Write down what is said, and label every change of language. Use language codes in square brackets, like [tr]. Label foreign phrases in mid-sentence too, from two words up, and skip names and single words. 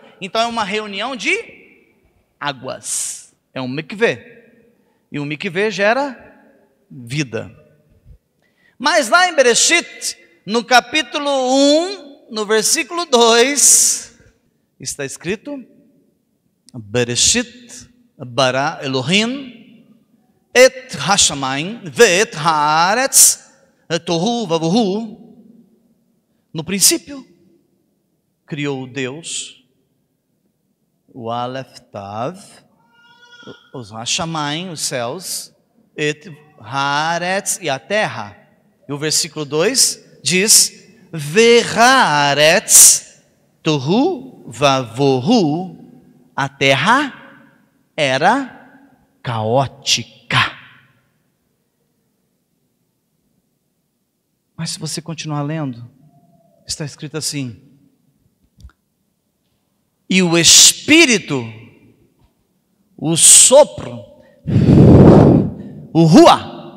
[pt] Então é uma reunião de águas. É um mikveh. E um mikveh gera vida. Mas lá em Bereshit, no capítulo 1, no versículo 2, está escrito: [he] בראשית ברא אלוהים את השמים ואת הארץ תוהו ובוהו. [pt] No princípio, criou Deus o [he] אלף תו, [pt] os hashamayim, os céus, [he] את הארץ, [pt] e a terra. E o versículo 2 diz: [he] והארץ תוהו ובוהו. [pt] A terra era caótica. Mas se você continuar lendo, está escrito assim: e o Espírito, o sopro, o Ruá.